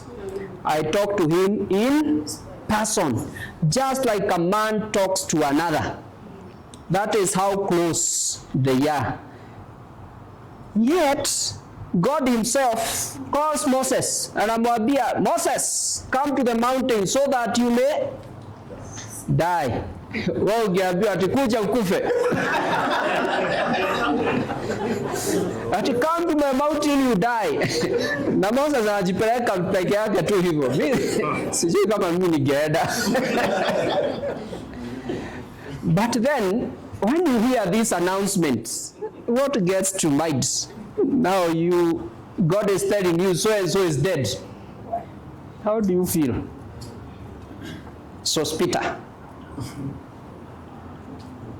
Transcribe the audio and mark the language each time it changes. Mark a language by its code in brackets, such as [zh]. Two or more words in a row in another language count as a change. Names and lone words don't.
[en] I talk to him in person, just like a man talks to another. That is how close they are. Yet, God himself calls Moses, and amwambia, Moses, come to the mountain so that you may die. [sw] Wewe ungeambiwa ati kuja ukufe. [en] Ati come to my mountain you die. [sw] Na Moses anajipeleka peke yake tu hivyo. Sijui kama mimi ningeenda. [en] But then when you hear these announcements, what gets to mind? Now God is telling you so and so is dead. How do you feel? So Peter,